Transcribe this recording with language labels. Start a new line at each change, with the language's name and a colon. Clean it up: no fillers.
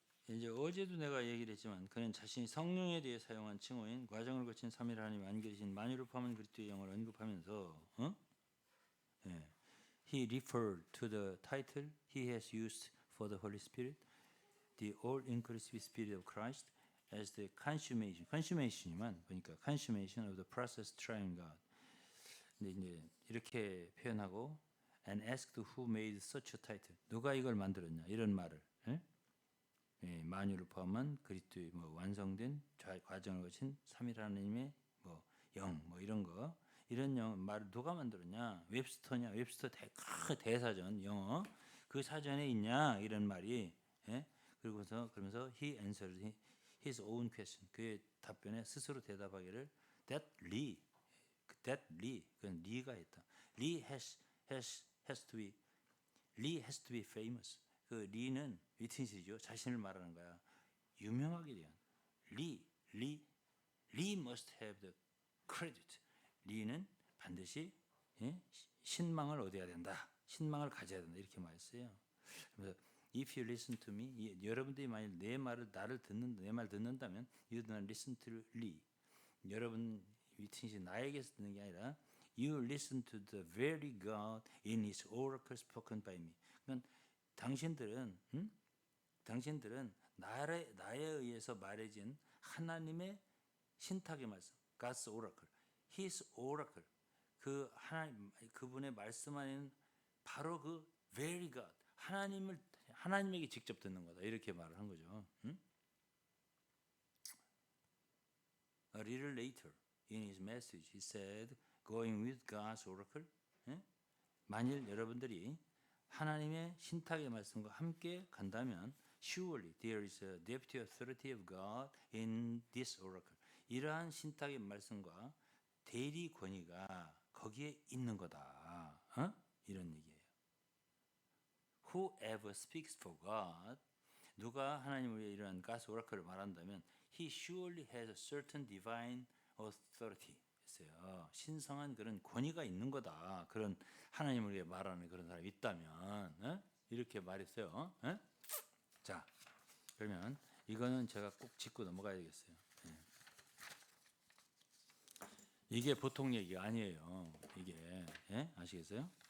Korean: 이제 어제도 내가 얘기를 했지만 그는 자신이 성령에 대해 사용한 칭호인 과정을 거친 삼위일 하나님 안계신 만유를 포함한 그리스도의 영을 언급하면서 예.
English: He referred to the title he has used for the Holy Spirit, the all-inclusive Spirit of Christ, as the consummation
Korean: 이만 보니까
English: consummation of the process triune God.
Korean: 근데 이제 이렇게 표현하고
English: and asked who made such a title.
Korean: 누가 이걸 만들었냐 이런 말을. 예? 예, 만유를 포함한 그리스도의 뭐 완성된 과정을 거친 삼위일 하나님의 뭐 영 뭐 이런 거 이런 말을 누가 만들었냐? 웹스터냐? 웹스터 대사전 영어 그 사전에 있냐? 이런 말이 예? 그러면서
English: he answered his own question.
Korean: 그의 답변에 스스로 대답하기를 that Lee 그건 리가 했다.
English: Lee has to be famous.
Korean: 그 리는 위트니스죠. 자신을 말하는 거야. 유명하게 대한 리
English: must have the credit.
Korean: 리는 반드시 신망을 얻어야 된다. 신망을 가져야 된다. 이렇게 말했어요. 그래서
English: if you listen to me,
Korean: 여러분들이 만일 내 말 듣는다면
English: you do not listen to Lee.
Korean: 여러분 위트니스 나에게서 듣는 게 아니라
English: you listen to the very God in His oracle spoken by me.
Korean: 그러니까 당신들은 나에 의해서 말해진 하나님의 신탁의 말씀,
English: God's oracle, His oracle,
Korean: 그 하나님 그분의 말씀 안에는 바로 그
English: very God,
Korean: 하나님에게 직접 듣는 거다 이렇게 말을 한 거죠.
English: A little later in his message, he said, "Going with God's oracle."
Korean: 만일 여러분들이 하나님의 신탁의 말씀과 함께 간다면
English: surely there is a deputy authority of God in this oracle.
Korean: 이러한 신탁의 말씀과 대리 권위가 거기에 있는 거다. 이런 얘기예요.
English: Whoever speaks for God,
Korean: 누가 하나님을 위해 이러한
English: God's oracle을
Korean: 말한다면
English: he surely has a certain divine authority.
Korean: 있어요. 신성한 그런 권위가 있는 거다. 그런 하나님을 위해 말하는 그런 사람이 있다면 이렇게 말했어요. 자, 그러면 이거는 제가 꼭 짚고 넘어가야 되겠어요. 이게 보통 얘기가 아니에요. 이게 아시겠어요?